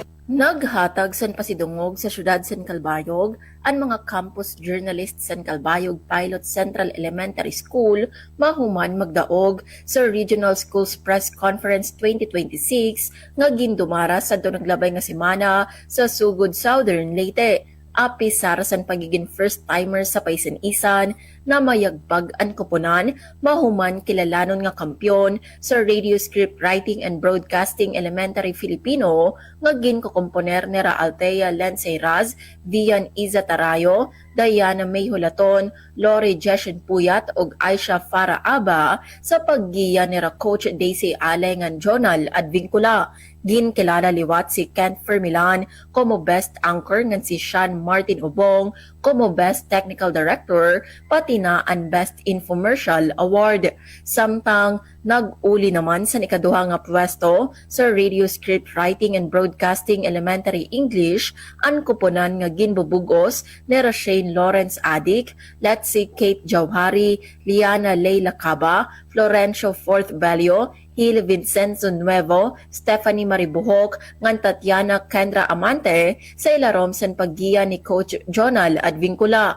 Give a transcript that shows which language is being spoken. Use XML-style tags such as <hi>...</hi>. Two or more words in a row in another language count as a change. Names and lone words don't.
<war>Naghatag san pasidungog sa syudad San Calbayog ang mga</war> <en>campus journalists</en> <war>San Calbayog Pilot Central Elementary School mahuman magdaog sa Regional Schools Press Conference 2026 nga gindumara sa naglabay nga semana sa Sugod, Southern Leyte. Api sara san pagiging first-timer sa Paysan-isan na mayagbag ang koponan, mahuman kilalanon nga kampyon sa Radio Script Writing and Broadcasting Elementary Filipino nga ginkokomponer ni Althea Lanceiraz, Vian Iza Tarayo, Diana May Hulaton, Lori Jeshen Puyat ug Aisha Farah Aba sa paggiya ni Coach Daisy Alengan Jonal at Vincula. Ginkilala liwat si Kent Fermilan como Best Anchor ngan si Sean Martin Obong como Best Technical Director pati na ang Best Infomercial Award. Samtang nag-uli naman sa ikaduha nga pwesto sa Radio Script Writing and Broadcasting Elementary English ang kuponan nga ginbubugos ni Rashane Lawrence Adik, Letzi Kate Jauhari, Liana Leila Caba, Florencio Fourth Belio, Hil Vincenzo Nuevo, Stephanie Maribuhok, ngan Tatiana Kendra Amante sa ilarom san paggiya ni Coach Jonal Advincula.</war>